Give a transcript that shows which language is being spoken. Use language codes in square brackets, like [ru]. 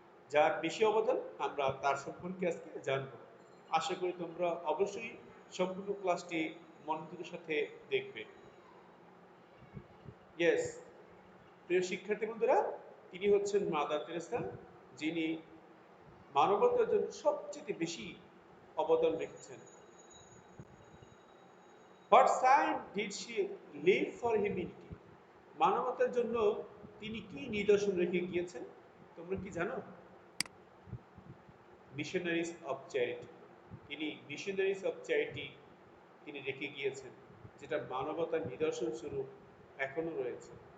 [bn] যার বেশি অবদান, আমরা তার সম্পর্কে আজকে জানব। আশা করি তোমরা অবশ্যই সম্পূর্ণ ক্লাসটি মনোযোগের সাথে দেখবে। ইয়েস, প্রিয় শিক্ষার্থী বন্ধুরা, তিনি হচ্ছেন মাদার তেরেসা, যিনি মানবতার জন্য সবচেয়ে বেশি অবদান রেখেছেন। [en] What sign did she leave for humanity? [bn] মানবতার জন্য তিনি কি নিদর্শন রেখে গিয়েছেন তোমরা কি জানো? Missionaries of charity. তিনি মিশনারিজ অফ চ্যারিটি তিনি রেখে গিয়েছেন, যেটা মানবতার নিদর্শন স্বরূপ এখনো রয়েছে।